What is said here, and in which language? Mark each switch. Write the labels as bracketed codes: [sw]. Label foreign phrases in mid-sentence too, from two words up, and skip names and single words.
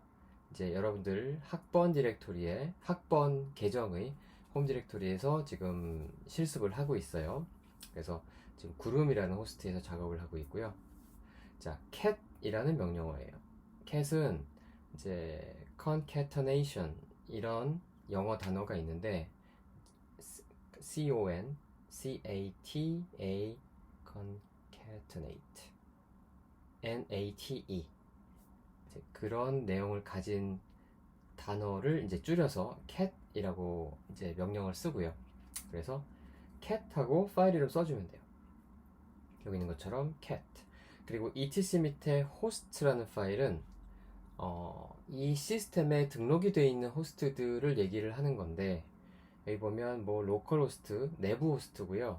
[ko] 이제 여러분들 학번 디렉토리의 학번 계정의 홈 디렉토리에서 지금 실습을 하고 있어요. 그래서 지금 구름이라는 호스트에서 작업을 하고 있고요. 자, cat이라는 명령어예요. cat은 이제 concatenation 이런 영어 단어가 있는데 [en] con, c-a-t-a, concatenate, n-a-t-e [ko] 그런 내용을 가진 단어를 이제 줄여서 cat이라고 이제 명령을 쓰고요. 그래서 cat하고 파일 이름 써주면 돼요. 여기 있는 것처럼 cat. 그리고 etc 밑에 host라는 파일은 이 시스템에 등록이 되어 있는 호스트들을 얘기를 하는 건데 여기 보면 뭐 로컬 호스트, 내부 호스트고요.